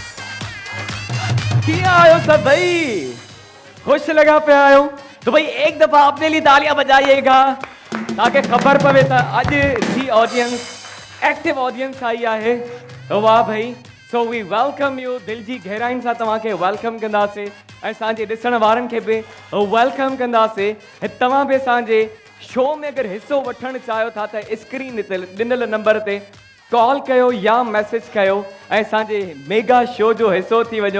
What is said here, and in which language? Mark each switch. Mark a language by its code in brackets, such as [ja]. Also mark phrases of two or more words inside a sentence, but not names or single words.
[sd] कीअं आहियो सभई? खुश लगा पिया आहियो? [hi] तो भाई एक दफ़ा अपने लिए तालियां बजाइएगा ताकि [sd] ख़बर पवे त अॼु जी [en] audience active audience [sd] आई आहे. वाह भाई. [en] so we welcome you. [sd] दिल जी गहराइन सां तव्हांखे वेलकम कंदासीं ऐं असांजे ॾिसण वारनि खे बि वेलकम कंदासीं. तव्हां बि असांजे शो में अगरि हिसो वठणु चाहियो था त स्क्रीन ते ॾिनल नंबर ते कॉल कयो या मैसेज कयो ऐं असांजे [en] mega show [sd] जो हिसो थी वञो.